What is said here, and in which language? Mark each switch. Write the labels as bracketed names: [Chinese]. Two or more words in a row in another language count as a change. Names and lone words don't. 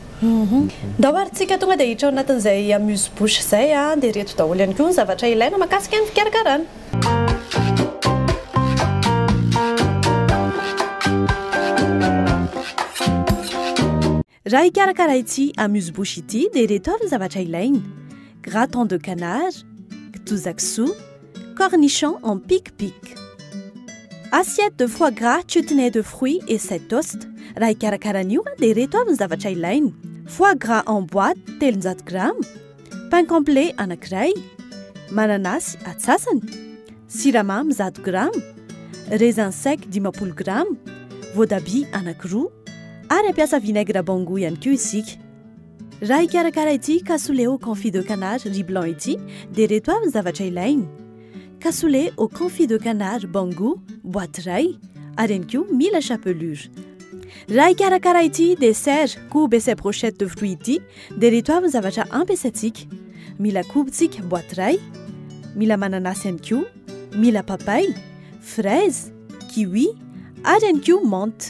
[Malagasy] Dahoarintsika tonga dia hiditra ao anatin'izay amuse-bouche izay dia reto daholo ihany koa ny zavatra ilaina mahakasika ny fikarakarana. Raha hikarakara ity amuse-bouche ity dia reto avy ny zavatra ilaina: [French] gratin de canard, [Malagasy] kitoza-kisoa, [French] cornichon en pic-pic, assiette de foie gras, chutney de fruits et 7 toasts. [Malagasy] Raha hikarakarana dia reto avy ny zavatra ilaina: [French] foie gras en boîte 300 grammes, pain complet [Malagasy] anankiray, mananasy atsasany, siramamy [French] 100 grammes, raisin sec 20 grammes, [Malagasy] voatabia anankiroa ary ampiasa vinaigre Bongo ihany koa isika. Raha hikarakara ity [French] cassoulet au confit de canard riz blanc [Malagasy] ity dia reto avy ny zavatra ilaina: [French] cassoulet au confit de canard [Malagasy] Bongo boîte iray ary ihany koa mila chapelure. Raha hikarakara ity dessert koba [French] et brochette de fruits [Malagasy] ity dia reto avy ny zavatra ampiasaintsika: mila kobontsika boîte iray, mila mananasy ihany koa, mila papay, fraise, kiwi ary ihany koa menthe.